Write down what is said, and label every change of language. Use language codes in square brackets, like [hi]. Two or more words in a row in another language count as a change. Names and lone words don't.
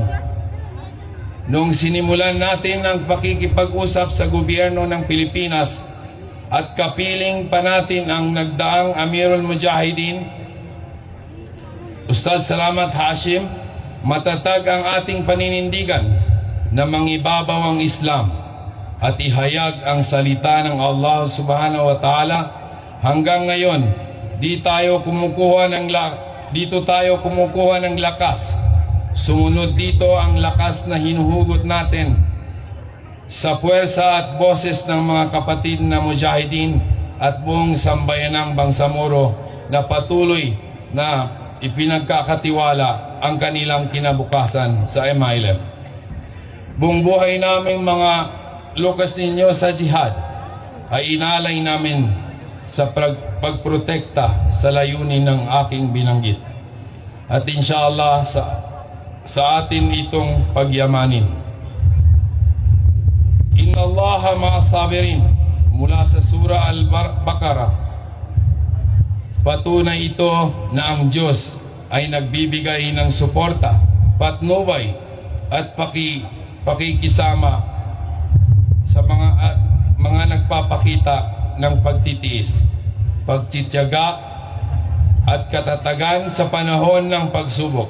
[tl] Noong sinimulan natin ang pakikipag-usap sa gobyerno ng Pilipinas at kapiling pa natin ang nagdaang Amirul Mujahidin, Ustadz Salamat Hashim, matatag ang ating paninindigan na mangibabaw ang Islam at ihayag ang salita ng Allah [ar] سبحانه وتعالى. [tl] Hanggang ngayon, dito tayo kumukuha ng lakas. Sumunod dito ang lakas na hinuhugot natin sa puwersa at boses ng mga kapatid na mujahidin at buong sambayanang Bangsamoro na patuloy na ipinagkakatiwala ang kanilang kinabukasan sa MILF. Buong buhay naming mga lukas ninyo sa jihad ay inalay namin sa pagprotekta sa layunin ng aking binanggit. At inshallah sa atin itong pagyamanin. [ar] إن الله مع الصابرين, [tl] mula sa Surah Al-Baqarah. Patunay ito na ang Diyos ay nagbibigay ng suporta, patnubay at pakikisama sa mga nagpapakita ng pagtitiis, pagtitiyaga at katatagan sa panahon ng pagsubok.